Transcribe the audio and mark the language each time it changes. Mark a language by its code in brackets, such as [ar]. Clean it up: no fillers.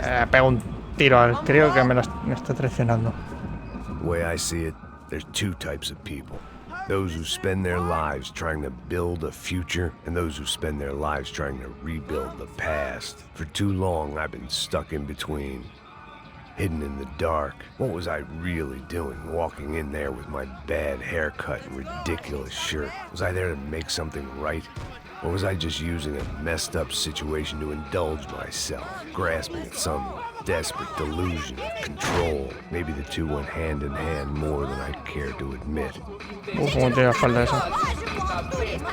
[es] Pego un tiro al crío que me está traicionando. [en] The way I see it, there's two types of people. Those who spend their lives trying to build a future, and those who spend their lives trying to rebuild the past. For too long, I've been stuck in between. Hidden in the dark. What was I really doing walking in there with my bad haircut and ridiculous shirt? Was I there to make something right? Or was I just using a messed up situation to indulge myself, grasping at some desperate delusion of control? Maybe the two went hand in hand more than I care to admit. [es] ¿Cómo tiene la espalda esa?